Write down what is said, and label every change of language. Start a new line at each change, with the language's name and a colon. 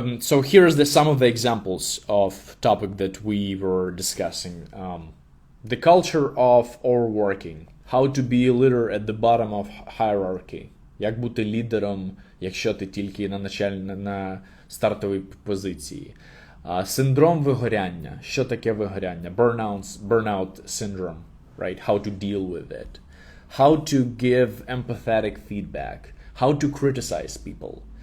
English: So here's some of the examples of topic that we were discussing. The culture of overworking. How to be a leader at the bottom of hierarchy.
Ukrainian: Як бути лідером, якщо ти тільки на стартовій позиції. Синдром вигоряння. Що таке вигоряння?
English: Burnout syndrome, right? How to deal with it. How to give empathetic feedback. How to criticize people.